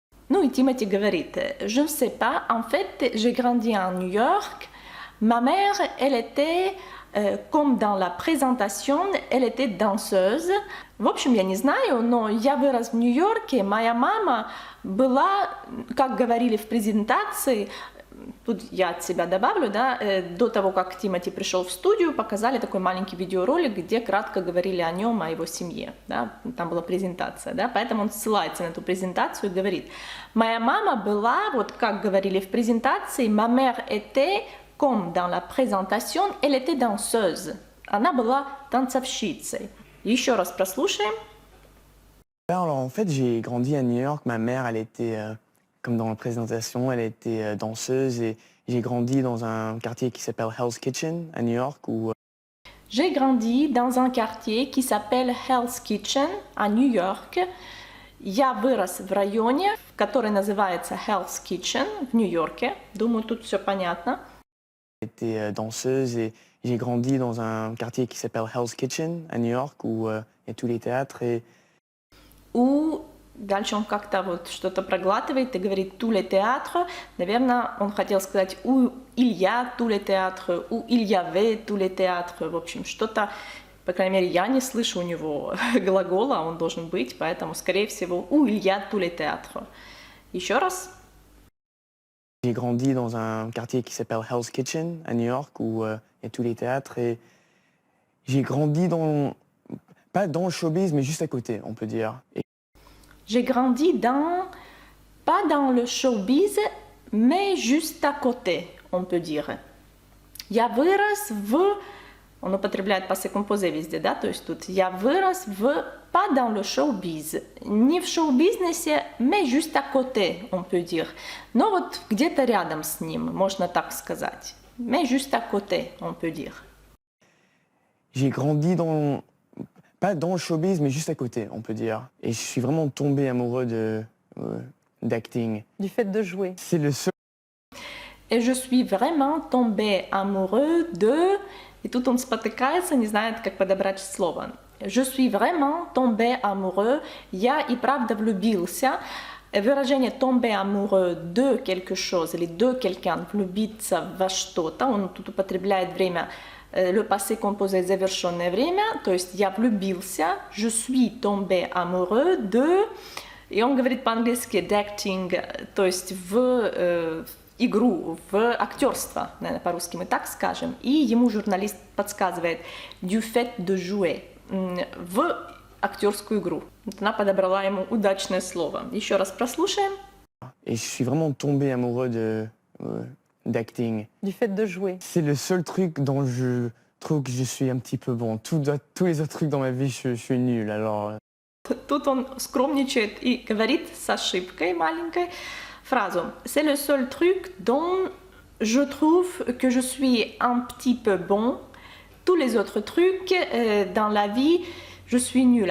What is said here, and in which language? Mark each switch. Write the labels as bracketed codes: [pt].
[ru] Ну и Тимоти говорит, [fr] je ne sais pas, en fait, j'ai grandi à New York. Ma mère, elle était, comme dans la présentation, elle était danseuse. [ru] В общем, я не знаю, но я вырос в Нью-Йорке. Моя мама была, как говорили в презентации, тут я от себя добавлю, да, до того, как Тимоти пришел в студию, показали такой маленький видеоролик, где кратко говорили о нем, о его семье, да, там была презентация, да, поэтому он ссылается на эту презентацию и говорит, моя мама была, вот как говорили в презентации, [fr] ma mère était, comme dans la présentation, elle était danseuse, [ru] она была танцовщицей. Еще раз прослушаем. [fr] Alors en fait, j'ai grandi à New York. Ma mère, elle était, comme dans la présentation, elle était danseuse et j'ai grandi dans un quartier qui s'appelle Hell's Kitchen à New York où J'ai grandi dans un quartier qui s'appelle Hell's Kitchen à New York. [ru] Я вырос в районе, который называется Hell's Kitchen в Нью-Йорке. Думаю, тут все понятно. [fr] elle était danseuse et j'ai grandi dans un quartier qui s'appelle Hell's Kitchen à New York où il y a tous les théâtres et [ru] Дальше он как-то вот что-то проглатывает и говорит [fr] «tous les théâtres». [ru] Наверное, он хотел сказать [fr] «où il y a tous les théâtres», «où il y avait tous les théâtres». [ru] В общем, что-то, по крайней мере, я не слышу у него глагола, он должен быть, поэтому, скорее всего, [fr] «où il y a tous les théâtres». [ru] Еще раз. [fr] j'ai grandi dans un quartier qui s'appelle Hell's Kitchen à New York où il y a tous les théâtres et j'ai grandi dans, pas dans le showbiz, mais juste à côté, on peut dire. J'ai grandi pas dans le showbiz, mais juste à côté, on peut dire. [ru] Я вырос в, Он употребляет passé composé везде, да, то есть тут я вырос [fr] pas dans le showbiz, [ru] не в шоу-бизнесе, [fr] mais juste à côté, on peut dire. [ru] Но вот где-то рядом с ним, можно так сказать. [fr] Mais juste à côté, on peut dire. J'ai grandi pas dans le showbiz, mais juste à côté, on peut dire. Et je suis vraiment tombé amoureux d'acting. Du fait de jouer. C'est le seul. Et je suis vraiment tombé amoureux de... [ru] И тут он спотыкается, не знает, как подобрать слово. [fr] Je suis vraiment tombé amoureux. [ru] Я и правда влюбился. Выражение [fr] tomber amoureux de quelque chose [ru] или [fr] de quelqu'un, [ru] влюбиться во что-то, он тут употребляет время, le passé composé завершенное время, то есть я влюбился, [fr] je suis tombé amoureux de, [ru] и он говорит по-английски d'acting, то есть в игру, в актерство, наверное, по-русски мы так скажем, и ему журналист подсказывает [fr] du fait de jouer, [ru] в актерскую игру. Вот она подобрала ему удачное слово. Еще раз прослушаем. [fr] Et je suis vraiment tombé amoureux d'acting. Du fait de jouer. C'est le seul truc dont je trouve que je suis un petit peu bon. Tous les autres trucs dans ma vie, je suis nul. Alors. [ru] Тут он скромничает и говорит с ошибкой маленькой фразу. [fr] C'est le seul truc dont je trouve que je suis un petit peu bon. Tous les autres trucs dans la vie, je suis nul.